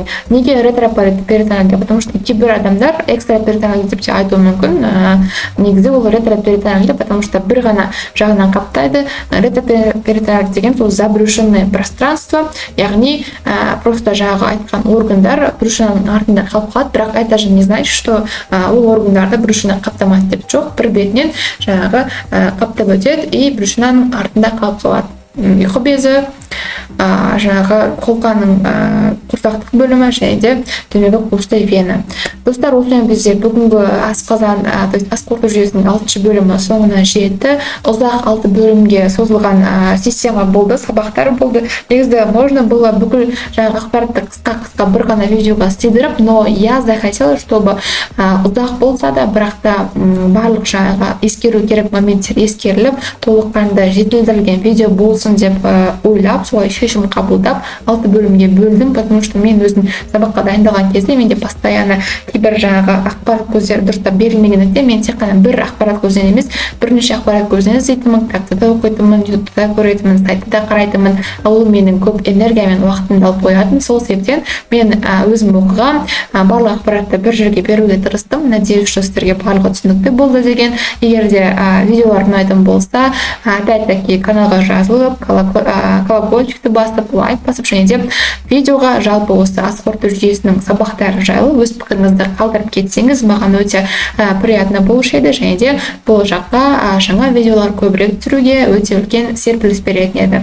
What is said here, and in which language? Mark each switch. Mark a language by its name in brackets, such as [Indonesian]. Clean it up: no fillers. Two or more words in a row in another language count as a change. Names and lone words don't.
[Kazakh] Неге ретроперитонеалды? [Russian] Потому что [Kazakh] кейбір адамдар экстраперитонеалды деп те айтуы мүмкін. Негізі ол ретроперитонеалды, [Russian] потому что [Kazakh] бір ғана жағынан қаптайды. Ретроперитонеалды деген сол [Russian] забрюшенное пространство, [Kazakh] яғни просто жаңағы айтқан органдар брюшинаның артында қалып қалады, бірақ [Russian] это же не значит, что [Kazakh] ол органдарды брюшина қаптамайды деп жоқ. Бір бетінен жаңағы қаптап өтеді и брюшинаның артында қалып қалады. Ұйқы безі, жаңағы қолқаның құрсақтық бөлімі және де төменгі қуысты вена. Достар, осымен бізде бүгінгі асқазан, ас қорыту жүйесінің 6-шы бөлімі соңына жетті. Ұзақ 6 бөлімге созылған система болды, сабақтар болды. Негізі [Russian] можно было [Kazakh] бүкіл жаңағы ақпаратты қысқа бір ғана видеоға сыйдырып, [Russian] но я захотела, чтобы [Kazakh] ұзақ болса да, бірақ та барлық жаңағы ескеру керек моменттер ескеріліп, толыққанды жетілдірілген видео болсын деп ойлап, солай шешім қабылдап 6 бөлімге бөлдім, [Russian] потому что [Kazakh] мен өзім сабаққа дайындалған кезде менде постоянно кейбір жаңағы ақпарат көздері дұрыстап берілмегендіктен мен тек қана бір ақпарат көзден емес, бірнеше ақпарат көзден іздейтінмін, кітапты да оқитынмын, ютубта көретінмін, сайтты да қарайтынмын. Ол менің көп энергия мен уақытымды алып қоятын. Сол себептен мен өзім оқыған барлық ақпаратты бір жерге беруге тырыстым. [Russian] Надеюсь, что [Kazakh] сіздерге барлығы түсінікті болды деген. Егер де видеолар ұнайтын болса, опять-таки каналға жазылып, колокольчикті басып, лайк басып, және де видеоға жалпы осы ас қорыту жүйесінің сабақтары жайлы өз пікіріңізді қалдырып кетсеңіз, маған өте приятно болушы еді, және де болашаққа жаңа видеолар көбірек түсіруге өте үлкен серпіліс беретін еді.